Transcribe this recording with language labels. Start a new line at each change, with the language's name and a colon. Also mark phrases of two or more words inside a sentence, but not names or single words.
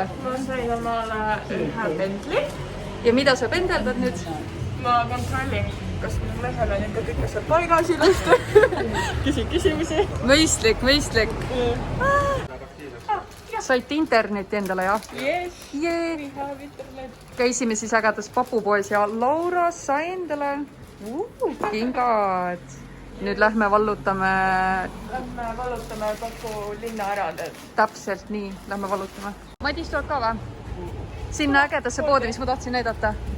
Estonian: Ma sain omale 1 Bentley. Ja mida sa pendeldad nüüd? Ma kontrollin, kas minu mehel on ikka kõik asjad paigas ilusti. Küsin küsimusi. Mõistlik. Saite interneti endale, jah?
English: Yes,
Estonian: Jee.
English: we have internet.
Estonian: Käisime siis ägedas papupoes ja Laura sai endale kingad. Nüüd lähme vallutame Papu linna ära. Täpselt nii, lähme vallutame. Madis tuleb ka või? Sinna ägedasse poodi, mis ma tahtsin näidata.